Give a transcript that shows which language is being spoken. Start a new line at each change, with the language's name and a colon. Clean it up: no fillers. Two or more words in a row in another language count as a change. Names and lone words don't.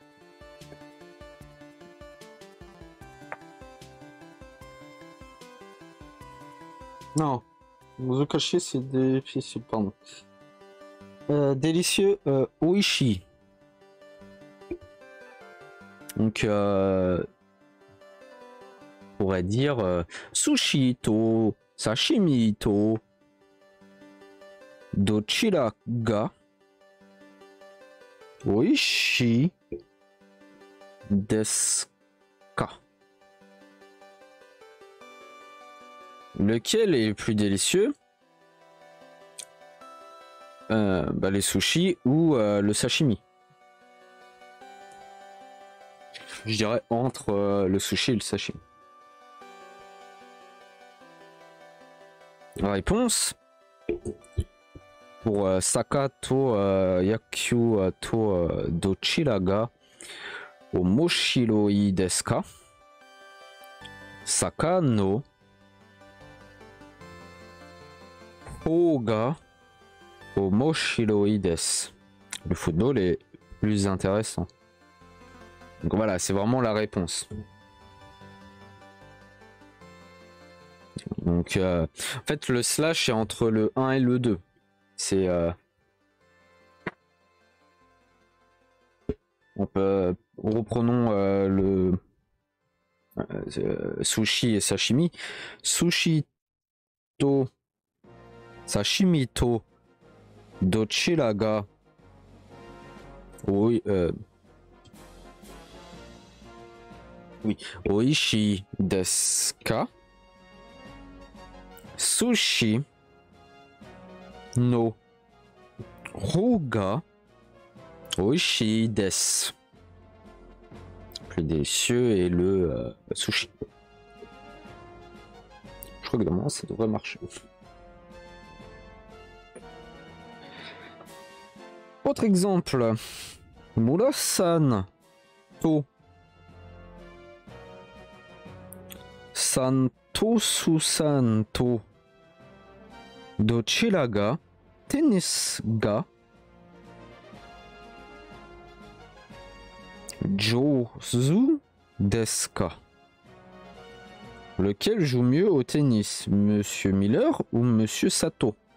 French: Non. Muzukashi, c'est difficile, pardon. Délicieux, oishi. Donc, on pourrait dire
Japanese: 寿司と、刺身と, どちらが美味しいですか.
French: Lequel est le plus délicieux? Les sushis ou le sashimi. Je dirais entre le sushi et le sashimi. La réponse pour
Japanese: サッカーと野球とどちらが面白いですか? サッカーの方が面白いです.
French: Le football est plus intéressant. Donc voilà, c'est vraiment la réponse. Donc en fait le slash est entre le 1 et le 2. C'est on peut reprenons le sushi et sashimi.
Japanese: 寿司と刺身とどちらがoui美味しいですか? 寿司の方が美味しいです.
French: Plus délicieux et le sushi. Je crois que normalement ça devrait marcher. Autre exemple.
Japanese: ムラさんとサントスさんとどちらがテニスが上手ですか?
French: Lequel joue mieux au tennis, Monsieur Miller ou Monsieur Santos?